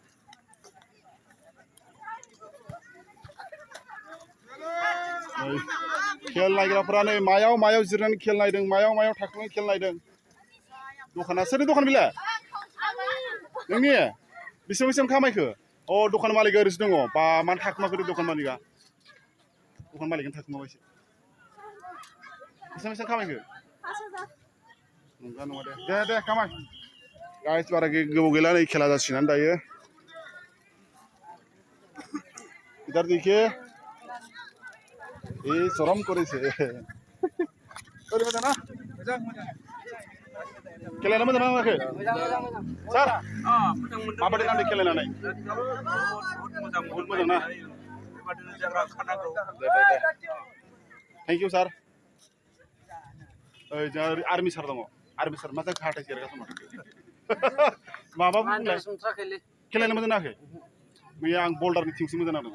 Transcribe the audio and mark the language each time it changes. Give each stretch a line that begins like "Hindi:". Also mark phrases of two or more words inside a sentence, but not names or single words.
Bodo: खेल नायग्राफ्रा नै मायाव जिरायनानै खेल नायदों मायाव थाखोनानै खेल नायदों दखाना सोरनि दखान बेलाय नोंनि बेसेबां खामायखो अ दखान मालिका ओरैसो दङ बा मानो थाखोमाखो दखान मालिकआनो थाखोमाबायसो बेसेबां खामायखो नङा दे खामाय गाइस बारा गोबाव गैला नै खेला जासिगोन दायो
Hindi: इधर देखिए
Bodo: ए शरम करेছে ओरै मोजां ना खेलायना मोजां नाङाखै सार माबायदि नांदों खेलायनानै बहुद मोजां ना दे
English: thank you sir
Bodo: ओइ जोंहा आर्मि सार दङ आर्मि सार मा जाखो हाथाय जिरायगासिनो माबा बुंलाय खेलायनो मोजां नाङाखै मैया आं बल्डारनि टिमसो मोजां नांदों